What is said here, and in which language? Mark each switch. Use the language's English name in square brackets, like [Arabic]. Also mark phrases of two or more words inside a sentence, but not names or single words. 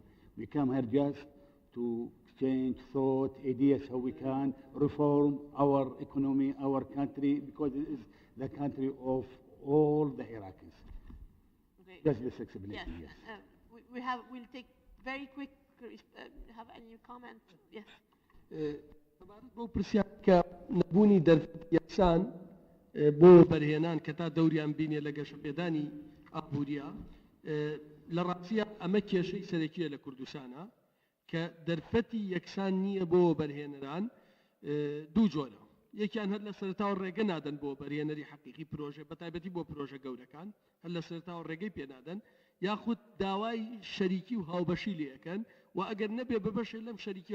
[English] We come here just to exchange thought, ideas, how we can reform our economy, our country, because it is the country of all the Iraqis. Okay. That's this explanation, yes. We'll take very quick, have any comment? Yes. [Central Kurdish] بۆ پرسیار کە نەبوونی دەرفەتی یەکسان بۆ بەرهێنان کە تا دەوریان بینێ لە گەشەپێدانی ئابووریە لە ڕاستیە ئەمە کێشەی سەرەکیە لە کوردستانە کە دەرفەتی یەکسان نییە بۆ بەرهێنەران دوو جۆرە یەکیان هەر لە سەرەتاوە ڕێگە نادەن بۆ بەرهێنەری حەقیقی پرۆژە بەتایبەتی بۆ پرۆژە گەورەکان هەر لە سەرەتاوە ڕێگەی پێ نادەن یاخود داوای شەریکی و هاوبەشی لێەکەن و ئەگەر نەبێ ببەشێ لەم شەریکی